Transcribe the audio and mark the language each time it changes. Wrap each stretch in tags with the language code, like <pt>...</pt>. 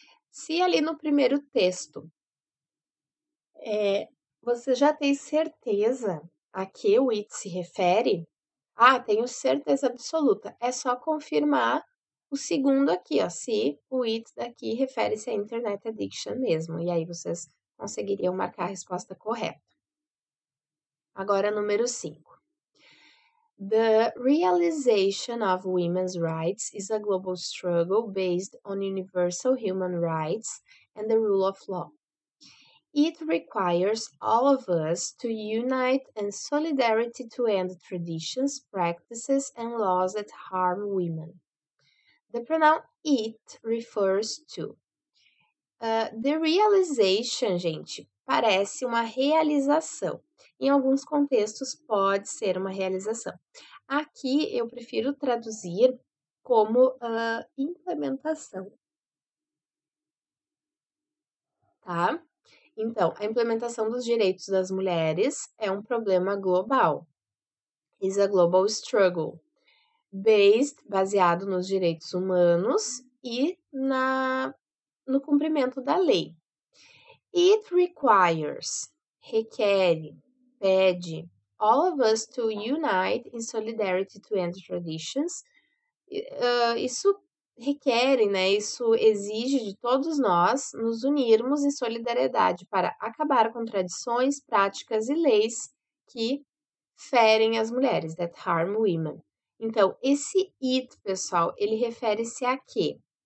<pt>Se ali no primeiro texto você já tem certeza a que o it se refere, tenho certeza absoluta. É só confirmar o segundo aqui, ó, se o it daqui refere-se à internet addiction mesmo. E aí vocês conseguiriam marcar a resposta correta. Agora, número 5.</pt> <en>The realization of women's rights is a global struggle based on universal human rights and the rule of law. It requires all of us to unite in solidarity to end traditions, practices, and laws that harm women. The pronoun it refers to. The realization,</en> <pt>gente, parece uma realização. Em alguns contextos pode ser uma realização. Aqui eu prefiro traduzir como implementação. Tá? Então, a implementação dos direitos das mulheres é um problema global.</pt> <en>Is a global struggle.</en> <pt>Baseado nos direitos humanos e no cumprimento da lei.</pt> <en>It requires,</en> <pt>requer, pede,</pt> <en>all of us to unite in solidarity to end traditions.</en> <pt>Isso requer, né? Isso exige de todos nós nos unirmos em solidariedade para acabar com tradições, práticas e leis que ferem as mulheres,</pt> <en>that harm women.</en> <pt>Então, esse it, pessoal, ele refere-se a quê?</pt>